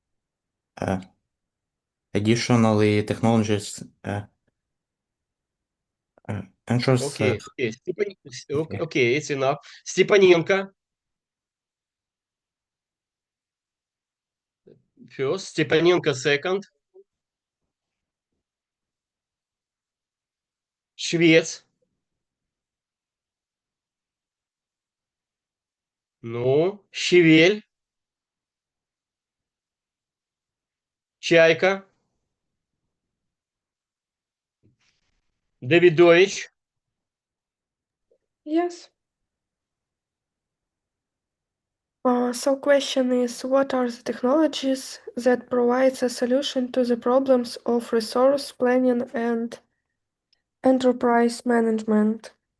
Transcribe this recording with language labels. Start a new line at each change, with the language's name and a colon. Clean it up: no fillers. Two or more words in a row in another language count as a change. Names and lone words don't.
English: Additionally, technologies ensures. Okay, okay, it's enough. Stepanenko. First, Stepanenko second. Швец. Ну, Щевель. Чайка. Давидович. Yes. So question is, what are the technologies that provides a solution to the problems of resource planning and enterprise management?